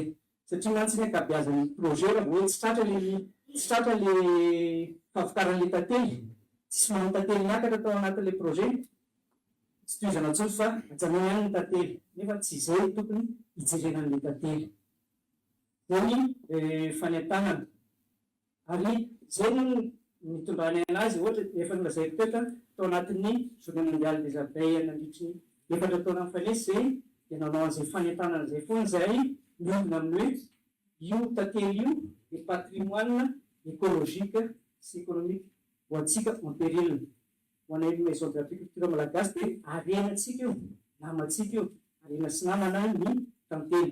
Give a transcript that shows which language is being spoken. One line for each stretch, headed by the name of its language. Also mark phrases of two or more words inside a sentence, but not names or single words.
Malagasy: Satria mantsy ny ankabeazan'ny projet raha hoe tsy tratra le favokaran'le tantely, tsisy manao tantely miakatra tao anatin'le projet, tsy toizana tsony fa ajanona ihany ny tantely, nefa tsy izay tokony hijerenan'le tantely. Zay ny fanentanana. Ary zay no nitondrany anazy ohatra efa nolazaiko teto tao anatin'ny
French: journée mondiale des abeilles
Malagasy: nandritry ny 4 taona mifanesy zay dia nanao an'izay fanentanana zay foana zay miombina amin'ny hoe io tantely io dia
French: patrimoine écologique
Malagasy: sy économique ho antsika
French: en péril.
Malagasy: Ho anay
French: maison de l'apiculture
Malagasy: malagasy dia arenantsika io, namantsika io, arena sy namana ny tantely.